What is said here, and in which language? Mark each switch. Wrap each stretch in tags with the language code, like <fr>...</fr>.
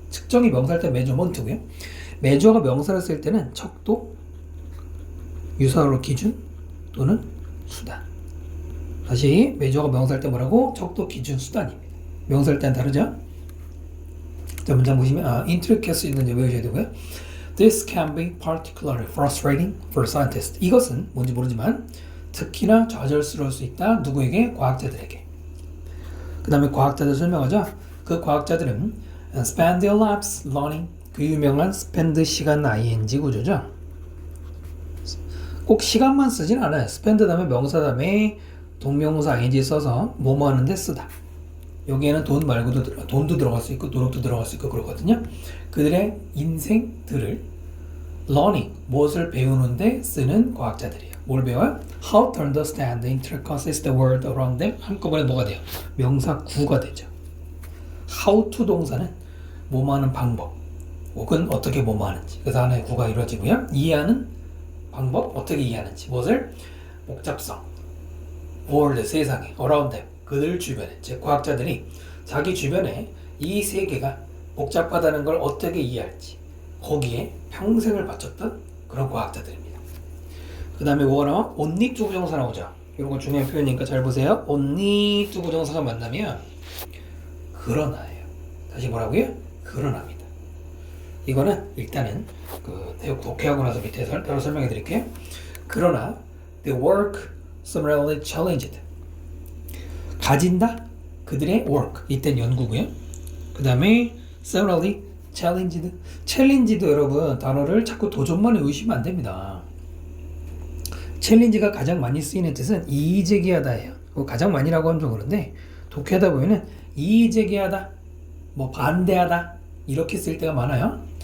<ko>측정이 명사일 때 measurement고요. measure가 명사를 쓸 때는 척도, 유사로 기준 또는 수단. 다시 measure가 명사일 때 뭐라고? 척도, 기준, 수단입니다. 명사일 때는 다르죠? 자, 문장 보시면 intricate 있는지 외우셔야 되고요.</ko> <en>This can be particularly frustrating for scientists.</en> <ko>이것은 뭔지 모르지만 특히나 좌절스러울 수 있다. 누구에게? 과학자들에게. 그 다음에 과학자들 설명하죠. 그 과학자들은</ko> <en>spend their lives learning,</en> <ko>그 유명한 spend 시간 ing 구조죠. 꼭 시간만 쓰진 않아요. spend 다음에 명사 다음에 동명사 ing 써서 뭐뭐 하는데 쓰다. 여기에는 돈 말고도 돈도 들어갈 수 있고 노력도 들어갈 수 있고 그러거든요. 그들의 인생들을 learning, 무엇을 배우는데 쓰는 과학자들이에요. 뭘 배워요?</ko> <en>How to understand the intricacies of the world around them.</en> <ko>한꺼번에 뭐가 돼요? 명사 구가 되죠. How to 동사는 뭐뭐 하는 방법 혹은 어떻게 뭐뭐 하는지. 그래서 하나의 구가 이루어지고요. 이해하는 방법, 어떻게 이해하는지. 무엇을? 복잡성, world, 세상에,</ko> <en>around them.</en> <ko>그들 주변에, 즉 과학자들이 자기 주변에 이 세계가 복잡하다는 걸 어떻게 이해할지, 거기에 평생을 바쳤던 그런 과학자들입니다. 그 다음에 뭐가 나와? only 투부정사 나오죠. 이런 거 중요한 표현이니까 잘 보세요. only 투부정사가 만나면 그러나예요. 다시 뭐라고요? 그러나입니다. 이거는 일단은 그 독해하고 나서 밑에 따로 설명해 드릴게요. 그러나</ko> <en>the work summarily challenged.</en> <ko>가진다? 그들의 work. 이땐 연구고요. 그 다음에</ko> <en>summarily challenged.</en> <ko>challenge도 여러분 단어를 자꾸 도전만에 의심하면 안 됩니다. challenge가 가장 많이 쓰이는 뜻은 이의제기하다예요. 가장 많이라고 하면 좀 그런데 독해하다 보면은 이의제기하다, 뭐 반대하다 이렇게 쓸 때가 많아요.</ko>